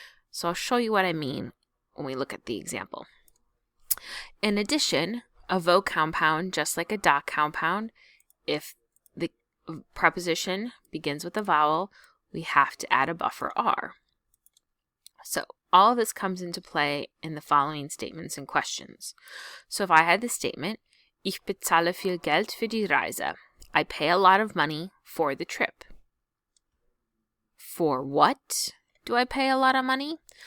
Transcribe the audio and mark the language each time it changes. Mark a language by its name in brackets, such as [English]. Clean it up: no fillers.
[English] So I'll show you what I mean when we look at the example. In addition, a vo compound, just like a da compound, if the preposition begins with a vowel, we have to add a buffer R. So all of this comes into play in the following statements and questions. So if I had the statement, [German] ich bezahle viel Geld für die Reise. [English] I pay a lot of money for the trip. For what do I pay a lot of money?